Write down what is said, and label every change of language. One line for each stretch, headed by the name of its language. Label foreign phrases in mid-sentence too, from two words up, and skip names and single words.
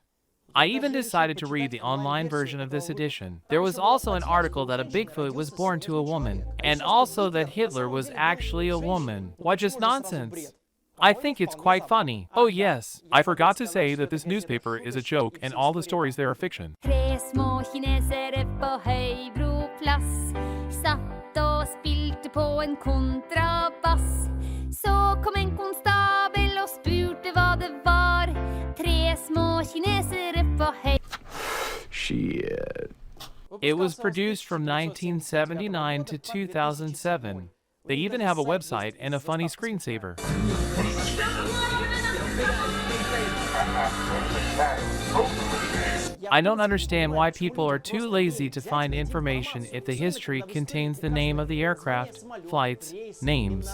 English: I even decided to read the online version of this edition. There was also an article that a Bigfoot was born to a woman, and also that Hitler was actually a woman. What just nonsense? I think it's quite funny. Oh yes, I forgot to say that this newspaper is a joke and all the stories there are fiction.
Norwegian: Tre små kinesere på Høybroplass satt og spilte på en kontrabass. Så kom en konstabel og spurte hva det var. Tre små kinesere på
English: Shit. It was produced from 1979 to 2007. They even have a website and a funny screensaver. I don't understand why people are too lazy to find information if the history contains the name of the aircraft, flights, names.